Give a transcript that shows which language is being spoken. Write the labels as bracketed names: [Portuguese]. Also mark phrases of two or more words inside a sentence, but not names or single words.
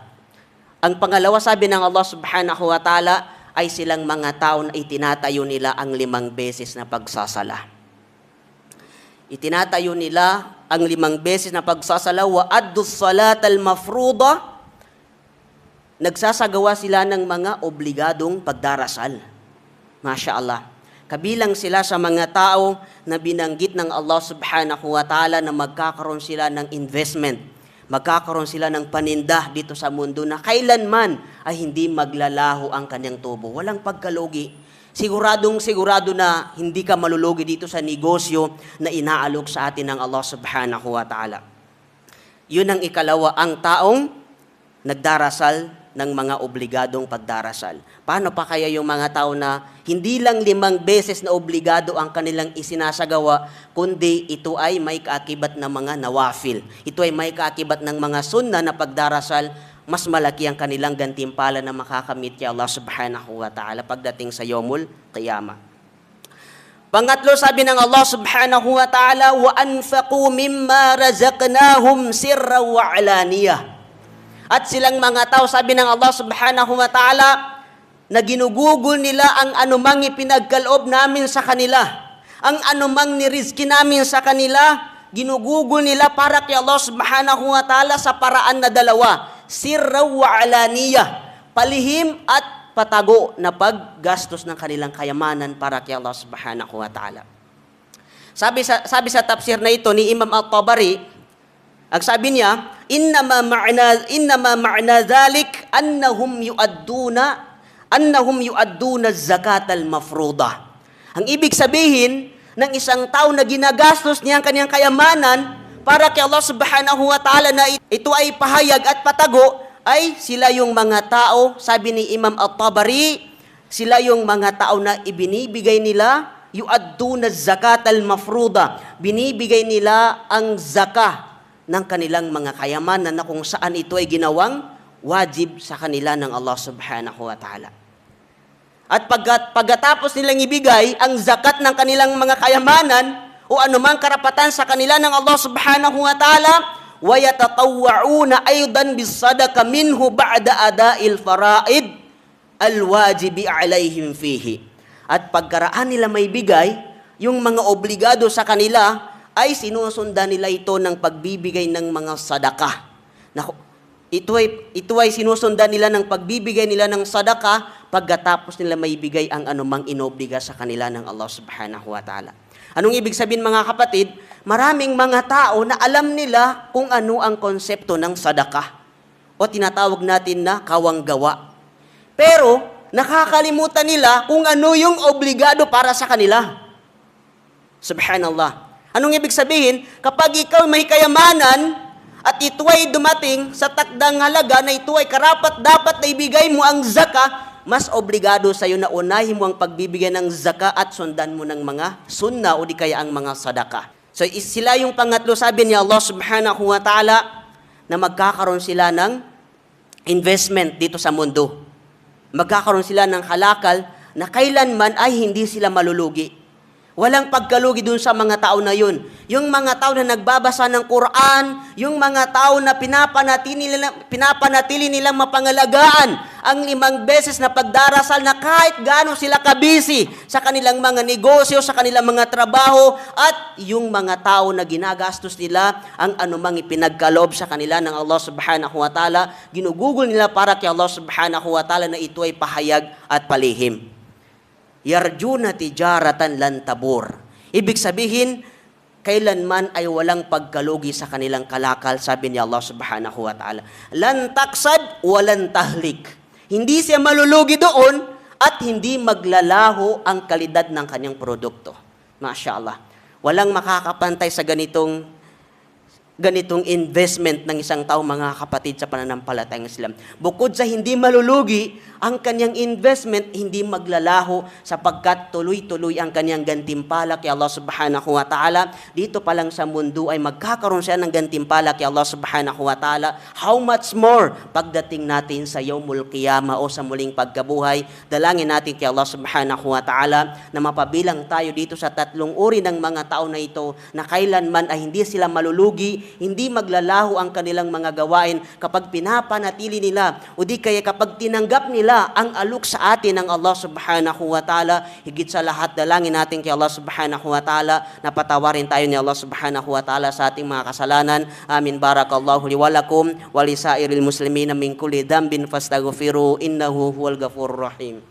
[Filipino] Ang pangalawa sabi ng [Arabic] الله سبحانه وتعالى [Filipino] ay silang mga tao na itinatayo nila ang 5 beses na pagsasala. Itinatayo nila ang 5 beses na pagsasala [Arabic] وأداء الصلاة المفروضة. [Filipino] Nagsasagawa sila ng mga obligadong pagdarasal. [Arabic] ما شاء الله. [Filipino] Kabilang sila sa mga tao na binanggit ng [Arabic] الله سبحانه وتعالى [Filipino] na magkakaroon sila ng investment, magkakaroon sila ng paninda dito sa mundo na kailanman ay hindi maglalaho ang kanyang tubo. Walang pagkalugi. Sigurado na hindi ka malulugi dito sa negosyo na inaalok sa atin ng [Arabic] الله سبحانه وتعالى. [Filipino] Yun ang ikalawa, ang taong nagdarasal ng mga obligadong pagdarasal. Paano pa kaya yung mga tao na hindi lang 5 beses na obligado ang kanilang isinasagawa, kundi ito ay may kaakibat ng mga nawafil. Ito ay may kaakibat ng mga sunna na pagdarasal, mas malaki ang kanilang gantimpala na makakamit kay [Arabic] الله سبحانه وتعالى [Filipino] pagdating sa [Arabic] يوم القيامة. [Filipino] Pangatlo, sabi ng [Arabic] الله سبحانه وتعالى وأنفقوا مما رزقناهم سرا وعلانية. [Filipino] At silang mga tao, sabi ng [Arabic] الله سبحانه وتعالى, [Filipino] na ginugugol nila ang anumang ipinagkaloob namin sa kanila. Ang anumang nirizki namin sa kanila, ginugugol nila para kay [Arabic] الله سبحانه وتعالى [Filipino] sa paraan na dalawa. [Arabic] سرا وعلانية, [Filipino] palihim at patago na paggastos ng kanilang kayamanan para kay [Arabic] الله سبحانه وتعالى. [Filipino] Sabi sa tafsir na ito ni Imam At-Tabari, ang sabi niya, [Arabic] إنما معنى ذلك أنهم يؤدون الزكاة المفروضة. [Filipino] Ang ibig sabihin ng isang tao na ginagastos niya ang kanyang kayamanan para kay [Arabic] الله سبحانه وتعالى [Filipino] na ito ay pahayag at patago, ay sila yung mga tao, sabi ni Imam At-Tabari, sila yung mga tao na ibinibigay nila, [Arabic] يؤدون الزكاة المفروضة. [Filipino] Binibigay nila ang zakah ng kanilang mga kayamanan na kung saan ito ay ginawang wajib sa kanila ng [Arabic] الله سبحانه وتعالى. [Filipino] At pagkatapos nilang ibigay ang zakat ng kanilang mga kayamanan o anumang karapatan sa kanila ng [Arabic] الله سبحانه وتعالى, وَيَتَطَوَّعُونَ أَيْضًا بِالصَّدَقَ مِنْهُ بَعْدَ أَدَاءِ الْفَرَائِضِ الْوَاجِبِ عَلَيْهِمْ فِيهِ. [Filipino] At pagkaraan nila may bigay, yung mga obligado sa kanila, ay sinusundan nila ito ng pagbibigay ng mga sadaka. Ito ay sinusundan nila ng pagbibigay nila ng sadaka pagkatapos nila may bigay ang anumang inobliga sa kanila ng [Arabic] الله سبحانه وتعالى. [Filipino] Anong ibig sabihin mga kapatid? Maraming mga tao na alam nila kung ano ang konsepto ng sadaka o tinatawag natin na kawanggawa. Pero nakakalimutan nila kung ano yung obligado para sa kanila. Subhanallah. Anong ibig sabihin? Kapag ikaw may kayamanan at ito ay dumating sa takdang halaga na ito ay karapat-dapat na ibigay mo ang zaka, mas obligado sa iyo na unahin mo ang pagbibigay ng zaka at sundan mo ng mga sunna o di kaya ang mga sadaka. So sila yung pangatlo, sabi ni [Arabic] الله سبحانه وتعالى, [Filipino] na magkakaroon sila ng investment dito sa mundo. Magkakaroon sila ng halakal na kailanman ay hindi sila malulugi. Walang pagkalugi dun sa mga tao na yun. Yung mga tao na nagbabasa ng Quran, yung mga tao na pinapanatili nilang mapangalagaan ang 5 beses na pagdarasal na kahit gaano sila kabisi sa kanilang mga negosyo, sa kanilang mga trabaho, at yung mga tao na ginagastos nila ang anumang ipinagkaloob sa kanila ng [Arabic] الله سبحانه وتعالى, [Filipino] ginugugol nila para kay [Arabic] الله سبحانه وتعالى [Filipino] na ito ay pahayag at palihim. [Arabic] يرجون تجارة لن تبور. [Filipino] Ibig sabihin, kailanman ay walang pagkalugi sa kanilang kalakal, sabi ni [Arabic] الله سبحانه وتعالى. لن تكسد ولن تهلك. [Filipino] Hindi siya malulugi doon at hindi maglalaho ang kalidad ng kanyang produkto. [Arabic] ما شاء الله. [Filipino] Walang makakapantay sa ganitong investment ng isang tao, mga kapatid, sa pananampalatayang Islam. Bukod sa hindi malulugi, ang kanyang investment hindi maglalaho sapagkat tuloy-tuloy ang kanyang gantimpala kay [Arabic] الله سبحانه وتعالى. [Filipino] Dito pa lang sa mundo ay magkakaroon siya ng gantimpala kay [Arabic] الله سبحانه وتعالى. [English] How much more [Filipino] pagdating natin sa [Arabic] يوم القيامة [Filipino] o sa muling pagkabuhay. Dalangin natin kay [Arabic] الله سبحانه وتعالى [Filipino] na mapabilang tayo dito sa 3 uri ng mga tao na ito na kailanman ay hindi sila malulugi, hindi maglalaho ang kanilang mga gawain kapag pinapanatili nila o di kaya kapag tinanggap nila ang alok sa atin ng [Arabic] الله سبحانه وتعالى. [Filipino] Higit sa lahat, dalangin natin kay [Arabic] الله سبحانه وتعالى [Filipino] na patawarin tayo ni [Arabic] الله سبحانه وتعالى [Filipino] sa ating mga kasalanan. Amin. [Arabic] بارك الله لي ولكم ولسائر المسلمين من كل ذنب فاستغفروه إنه هو الغفور الرحيم.